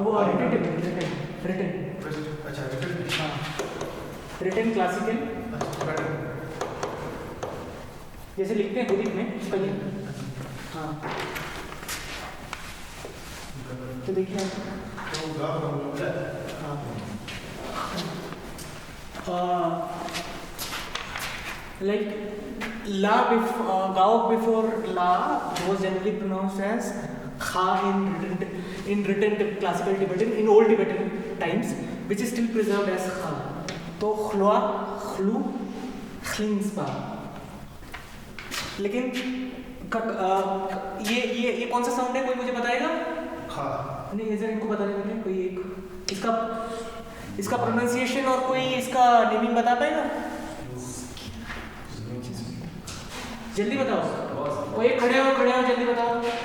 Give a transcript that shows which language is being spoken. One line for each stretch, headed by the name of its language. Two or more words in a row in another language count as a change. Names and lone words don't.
Hindi: वो रिटन अच्छा रिटन हाँ,
English: written classical,
Hindi: अच्छा बेटर जैसे लिखते हैं बुद्धिक में स्पेलिंग। हाँ, तो देखिए तो गाओ का मतलब
English: like la gao before la was generally pronounced as kha in written classical Tibetan, in old Tibetan times, which is still preserved as kha.
Hindi: तो khloa, khlu, khlingspa. लेकिन ये कौन सा साउंड है, कोई मुझे बताएगा? खा नहीं, इधर इनको बता देंगे कोई एक, इसका प्रोनाउंसिएशन और कोई इसका नेमिंग बता पाएगा? जल्दी बताओ, कोई खड़े हो जल्दी बताओ।